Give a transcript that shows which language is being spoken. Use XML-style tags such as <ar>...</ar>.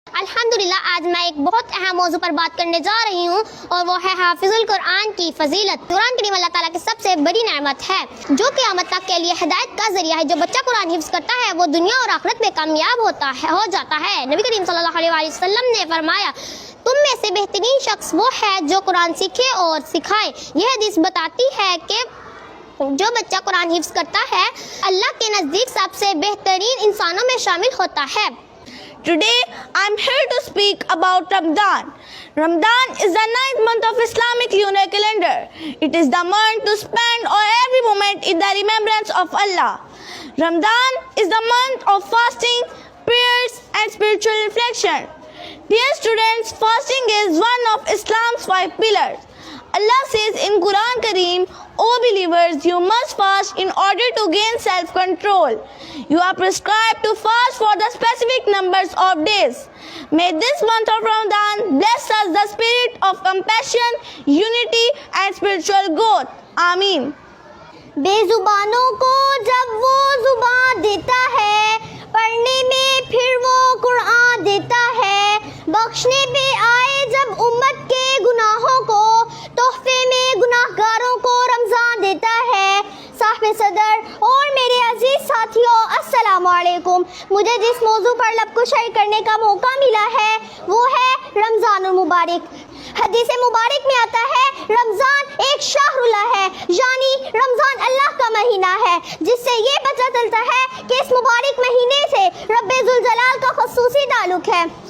<ur>الحمدللہ آج میں ایک بہت اہم موضوع پر بات کرنے جا رہی ہوں اور وہ ہے حافظ القرآن کی فضیلت۔ قرآن کریم اللہ تعالیٰ کی سب سے بڑی نعمت ہے جو قیامت تک کے لیے ہدایت کا ذریعہ ہے۔ جو بچہ قرآن حفظ کرتا ہے وہ دنیا اور آخرت میں کامیاب ہو جاتا ہے۔ نبی کریم صلی اللہ علیہ وسلم نے فرمایا تم میں سے بہترین شخص وہ ہے جو قرآن سیکھے اور سکھائے۔ یہ حدیث بتاتی ہے کہ جو بچہ قرآن حفظ کرتا ہے اللہ کے نزدیک سب سے بہترین انسانوں میں شامل ہوتا ہے۔</ur> <en>Today I am here to speak about Ramadan. Ramadan is the 9th month of Islamic lunar calendar. It is the month to spend every moment in the remembrance of Allah. Ramadan is the month of fasting, prayers and spiritual reflection. Dear students, fasting is one of Islam's 5 pillars. Allah says in Quran Kareem, O believers, you must fast in order to gain self-control. You are prescribed to fast for the specific numbers of days. May this month of Ramadan bless us the spirit of compassion, unity and spiritual growth. Ameen.</en> <ur>بے زبانوں کو جب وہ زبان دیتا ہے، پڑھنے میں پھر وہ قرآن دیتا ہے، بخشنے پہ آئے جب امت کے گناہوں کو، تحفے میں گناہ گاروں کو رمضان دیتا ہے۔ صاحب صدر اور میرے عزیز ساتھیوں، السلام علیکم۔ مجھے جس موضوع پر لب کشائی کرنے کا موقع ملا ہے وہ ہے رمضان المبارک۔ حدیث مبارک میں آتا ہے رمضان ایک شہر اللہ ہے، یعنی رمضان اللہ کا مہینہ ہے، جس سے یہ پتہ چلتا ہے کہ اس مبارک مہینے سے رب ذوالجلال کا خصوصی تعلق ہے۔</ur>